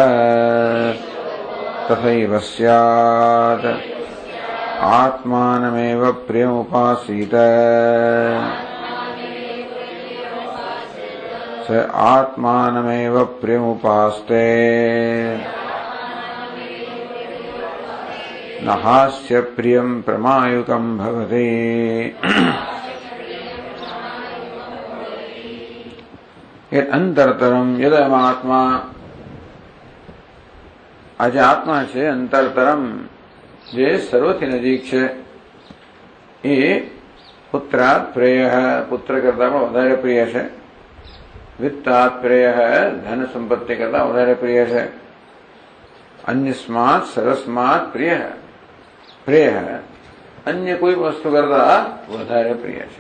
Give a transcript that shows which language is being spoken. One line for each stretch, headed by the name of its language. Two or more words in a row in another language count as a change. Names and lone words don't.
Sanskrit: तथैव स्यात् आत्मानमेव प्रियमुपासीत स आत्मानमेव प्रियमुपास्ते न हास्य प्रियं प्रमायुकं भवति। यत् अंतरतरम यदयमात्मा
Gujarati: આજ આત્મા છે અંતરતરમ જે સર્વથી નજીક છે એ
Sanskrit: પુત્રાત પ્રેય
Gujarati: પુત્ર કરતા પણ વધારે પ્રિય છે,
Sanskrit: વિત્તાત પ્રેય
Gujarati: ધન સંપત્તિ કરતા વધારે પ્રિય છે,
Sanskrit: અન્યસ્માત સરસ્માત પ્રિય પ્રેય
Gujarati: અન્ય કોઈ વસ્તુ કરતા વધારે પ્રિય છે.